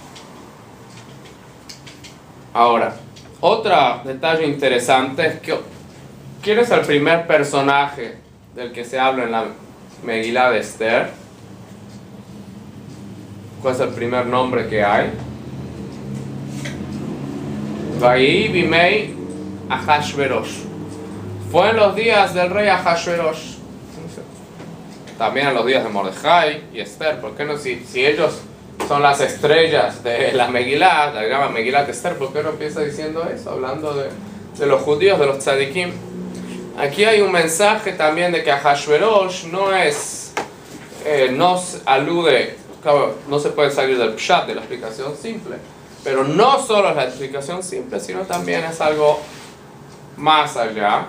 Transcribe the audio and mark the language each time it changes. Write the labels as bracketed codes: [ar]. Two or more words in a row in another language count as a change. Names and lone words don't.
[es] Ahora, otro detalle interesante es que ¿quién es el primer personaje del que se habla en la Megilá de Esther? ¿Cuál es el primer nombre que hay? [he] ויהי בימי אחשורוש. [es] Fue en los días del rey Ahashverosh. También en los días de Mordejai y Esther. ¿Por qué no? Si ellos son las estrellas de la Megilá, la llama Megilá de Esther, ¿por qué no empieza diciendo eso? Hablando de los judíos, de los tzadikim. Aquí hay un mensaje también de que Ahashverosh no alude, claro, no se puede salir del pshat, de la explicación simple, pero no solo es la explicación simple, sino también es algo más allá.